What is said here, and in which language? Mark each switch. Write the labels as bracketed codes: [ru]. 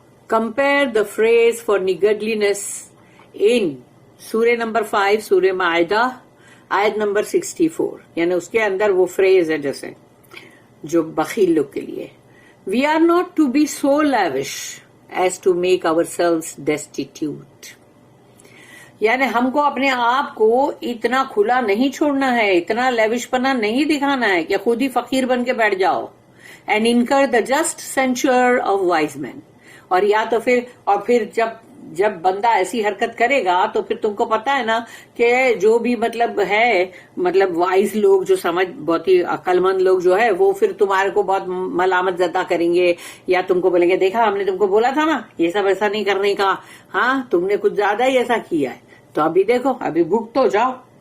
[en] Compare the phrase for niggardliness in [ur] سورہ number 5 سورہ معاہدہ آیت نمبر 64، یعنی اس کے اندر وہ فریز ہے جیسے جو بخیل لوگ کے لیے. [en] We are not to be so lavish as to make ourselves destitute. [ur] یعنی ہم کو اپنے آپ کو اتنا کھلا نہیں چھوڑنا ہے، اتنا لیوش پنا نہیں دکھانا ہے کہ خود ہی فقیر بن کے بیٹھ جاؤ. [en] And incur the just censure of wise men. [ur] اور یا تو پھر جب بندہ ایسی حرکت کرے گا تو پھر تم کو پتا ہے نا کہ جو بھی مطلب ہے مطلب وائز لوگ جو سمجھ بہت ہی عقل مند لوگ جو ہے وہ پھر تمہارے کو بہت ملامت زدہ کریں گے، یا تم کو بولیں گے دیکھا ہم نے تم کو بولا تھا نا یہ سب ایسا نہیں کرنے کا، ہاں تم نے کچھ زیادہ ہی ایسا کیا ہے، تو ابھی دیکھو ابھی بھوک تو جاؤ.